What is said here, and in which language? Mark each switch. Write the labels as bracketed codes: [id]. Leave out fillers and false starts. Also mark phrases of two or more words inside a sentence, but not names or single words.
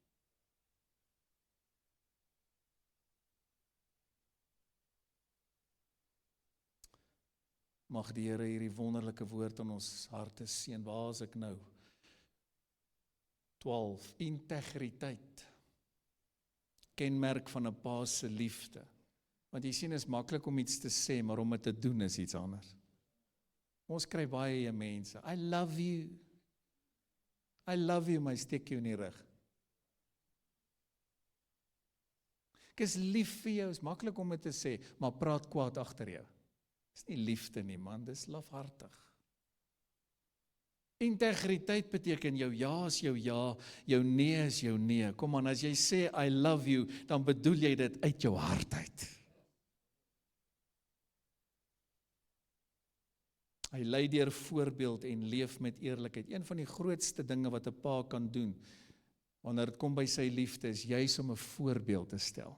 [af] Mag die Here hierdie wonderlike woord in ons harte seën. Waar is ek nou? 12. Integriteit. Kenmerk van 'n pa se liefde. Want jy sien, is maklik om iets te sê, maar om dit te doen is iets anders. Ons kry baie mense, [en] I love you, [af] my steek jou in die rug. Ek is lief vir jou, is maklik om dit te sê, maar praat kwaad agter jou. Dis nie liefde nie man, dis lafhartig. Integriteit beteken jou ja is jou ja, jou nee is jou nee. Kom aan, as jy sê [en] I love you, [af] dan bedoel jy dit uit jou hart uit. Hy lei deur voorbeeld en leef met eerlikheid. Een van die grootste dinge wat 'n pa kan doen, wanneer dit kom by sy liefde, is juis om 'n voorbeeld te stel.